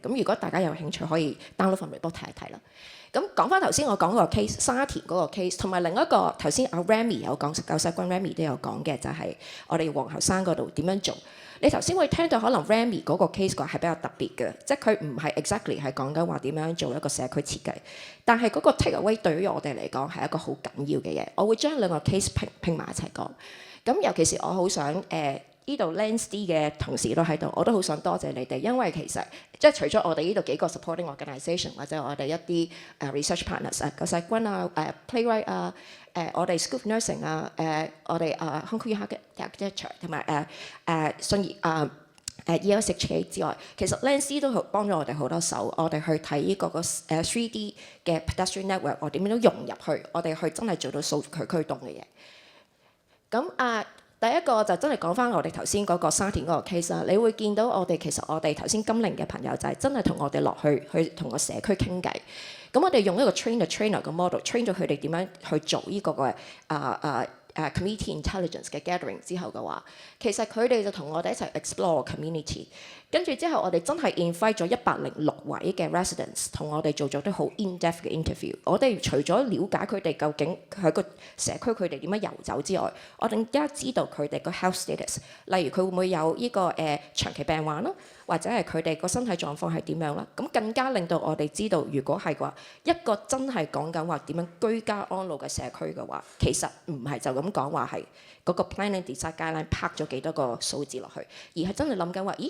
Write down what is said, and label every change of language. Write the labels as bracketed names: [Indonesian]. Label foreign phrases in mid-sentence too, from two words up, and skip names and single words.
[Cantonese] 咁如果大家有興趣，可以 download 份 report 睇一睇啦。咁講翻頭先我講嗰個 case， 沙田嗰個 case， 同埋另一個頭先阿 Remy 有講，救世軍 Remy 都有講嘅，就係我哋皇后山嗰度點樣做。你頭先會聽到可能 Remy 嗰個 case 個係比較特別嘅，即係佢唔係 exactly 係講緊話點樣做一個社區設計，但係嗰個 [English] take away [Cantonese] 對於我哋嚟講係一個好緊要嘅嘢。我會將兩個 case 拼埋一齊講。咁尤其是我好想呢度 Lens-D 嘅同事都喺度，我都好想多謝你哋，因為其實即係除咗我哋呢度幾個 [English] supporting organisation [Cantonese] 或者我哋一啲 [English] research partners [Cantonese] 救世軍啊、playwright 啊、我哋 [English] school nursing [Cantonese] 啊、我哋Hong Kong Architecture 同埋信義ELSHK 之外，其實 Lens-D 都幫咗我哋好多手，我哋去睇呢個3D 嘅 [English] pedestrian network， [Cantonese] 我點樣都融入去，我哋去真係做到數據驅動嘅嘢。咁第一個就真係講翻我哋頭先嗰個沙田嗰個 case 啦，你會見到我哋其實我哋頭先金陵嘅朋友就係真係同我哋落去同個社區傾偈。咁我哋用一個 [English] train the trainer [Cantonese] 嘅 [English] model，train [Cantonese] 咗佢哋點樣去做呢個嘅 [English] community intelligence [Cantonese] 嘅 gathering 之後嘅話，其實佢哋就同我哋一齊 [English] explore community。 [Cantonese] 跟住之後，我哋真係 invite 咗106位嘅 residents 同我哋做咗啲好 in-depth 嘅 interview。我哋除咗了解佢哋究竟喺個社區佢哋點樣遊走之外，我哋更加知道佢哋個 [English] health status， [Cantonese] 例如佢會唔會有呢個長期病患啦，或者係佢哋個身體狀況係點樣啦。咁更加令到我哋知道，如果係嘅話，一個真係講緊話點樣居家安老嘅社區嘅話，其實唔係就咁講話係嗰個 [English] planning design guideline [Cantonese] 拍咗幾多個數字落去，而係真係諗緊話，咦？